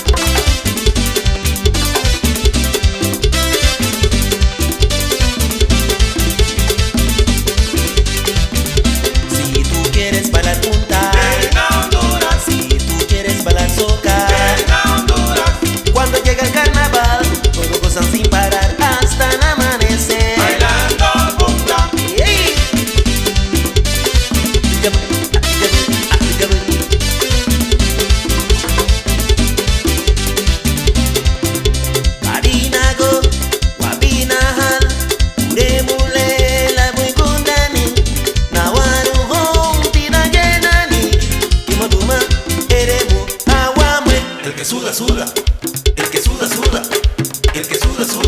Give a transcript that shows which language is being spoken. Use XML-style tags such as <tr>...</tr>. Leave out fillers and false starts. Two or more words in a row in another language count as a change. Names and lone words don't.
<es>Si tú quieres bailar juntas, Venga Honduras. si tú quieres bailar soca. Venga Honduras. Cuando llega el carnaval, todo gozan sin parar hasta el amanecer. Bailando punta. ¡Ey!</es> <cab>Marinago, Wabinahal, Uremule, la Buigundani, Nawaru Hong, Tiragenani, Kimaduma, Eremu, Awamwe.</cab> <es>El que suda, suda. El que suda, suda. El que suda,</es>